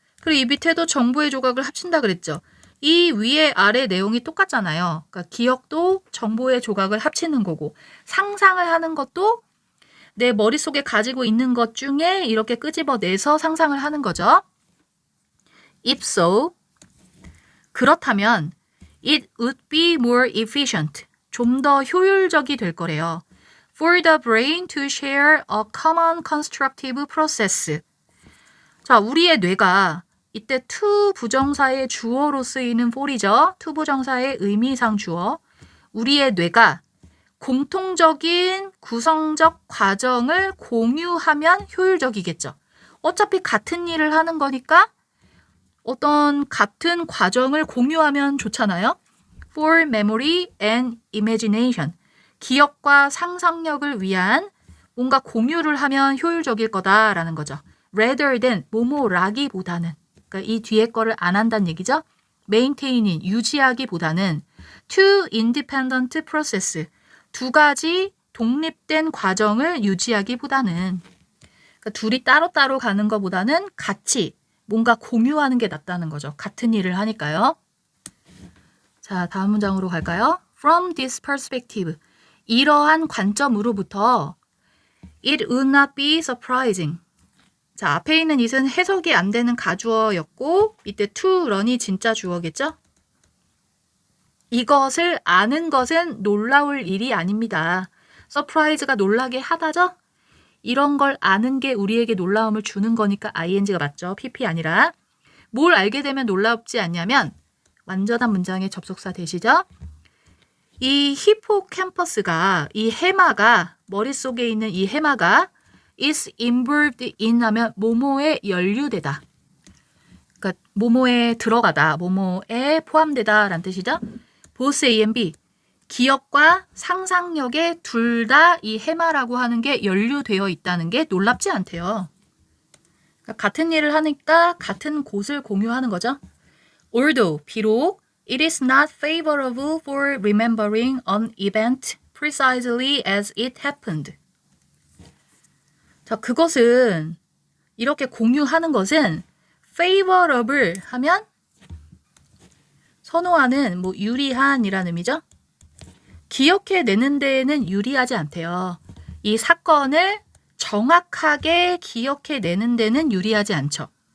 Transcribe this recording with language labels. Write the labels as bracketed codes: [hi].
[ko] 그리고 이 밑에도 정보의 조각을 합친다 그랬죠. 이 위에 아래 내용이 똑같잖아요. 그러니까 기억도 정보의 조각을 합치는 거고 상상을 하는 것도 내 머릿속에 가지고 있는 것 중에 이렇게 끄집어내서 상상을 하는 거죠. [en] If so, [ko] 그렇다면 [en] it would be more efficient, [ko] 좀 더 효율적이 될 거래요. [en] For the brain to share a common constructive process. [ko] 자, 우리의 뇌가 이때 to 부정사의 주어로 쓰이는 for이죠. to 부정사의 의미상 주어. 우리의 뇌가 공통적인 구성적 과정을 공유하면 효율적이겠죠. 어차피 같은 일을 하는 거니까 어떤 같은 과정을 공유하면 좋잖아요. [en] For memory and imagination. [ko] 기억과 상상력을 위한 뭔가 공유를 하면 효율적일 거다라는 거죠. [en] Rather than, [ko] 뭐뭐라기보다는. 그러니까 이 뒤에 거를 안 한다는 얘기죠. Maintaining, 유지하기보다는 [en] two independent process, [ko] 두 가지 독립된 과정을 유지하기보다는, 그러니까 둘이 따로따로 가는 것보다는 같이 뭔가 공유하는 게 낫다는 거죠. 같은 일을 하니까요. 자, 다음 문장으로 갈까요? [en] From this perspective, [ko] 이러한 관점으로부터 [en] it would not be surprising. [ko] 자, 앞에 있는 it은 해석이 안 되는 가주어였고 밑에 to run이 진짜 주어겠죠? 이것을 아는 것은 놀라울 일이 아닙니다. surprise가 놀라게 하다죠? 이런 걸 아는 게 우리에게 놀라움을 주는 거니까 ing가 맞죠. pp 아니라. 뭘 알게 되면 놀랍지 않냐면 완전한 문장의 접속사 되시죠? 이 히포캠퍼스가, 이 해마가, 머릿속에 있는 이 해마가 [en] is involved in [ko] 하면 뭐뭐에 연루되다. 그러니까 뭐뭐에 들어가다, 뭐뭐에 포함되다 라는 뜻이죠. [en] both A and B, [ko] 기억과 상상력에 둘 다 이 해마라고 하는 게 연루되어 있다는 게 놀랍지 않대요. 그러니까 같은 일을 하니까 같은 곳을 공유하는 거죠. [en] Although, 비록 it is not favorable for remembering an event precisely as it happened. [ko] 자, 그것은 이렇게 공유하는 것은 favorable 하면 선호하는, 뭐 유리한이라는 의미죠. 기억해내는 데에는 유리하지 않대요. 이 사건을 정확하게 기억해내는 데는 유리하지 않죠.